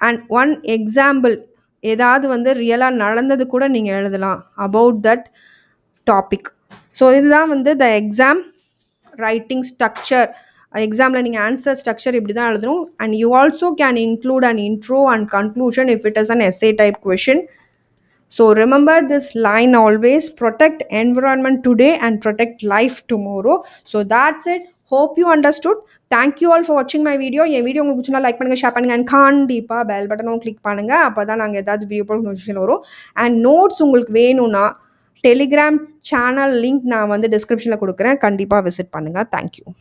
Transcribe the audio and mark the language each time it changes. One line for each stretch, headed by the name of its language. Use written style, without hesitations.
English: and one example
Tamil: ஏதாவது வந்து ரியலாக நடந்தது கூட நீங்கள் எழுதலாம்
English: About that topic.
Tamil: ஸோ இதுதான் வந்து த எக்ஸாம் ரைட்டிங் ஸ்ட்ரக்சர். எக்ஸாமில் நீங்கள் ஆன்சர் ஸ்ட்ரக்சர் இப்படி தான் எழுதணும்.
English: And you also can include an intro and conclusion if it is an essay type question. So remember this line always, protect environment today and protect life tomorrow. So that's it. Hope you understood. Thank you all for watching my video.
Tamil: N video உங்களுக்கு பிடிச்சிருந்தா like பண்ணுங்கள், share பண்ணுங்கள், and கண்டிப்பாக bell பட்டனும் click பண்ணுங்கள். அப்போ தான் நாங்கள் ஏதாவது வீடியோ போட நோட்டிஃபிகேஷன் வரும். அண்ட் நோட்ஸ் உங்களுக்கு வேணும்னா டெலிகிராம் சேனல் லிங்க் நான் வந்து டிஸ்கிரிப்ஷனில் கொடுக்குறேன். கண்டிப்பாக விசிட் பண்ணுங்கள். தேங்க்யூ.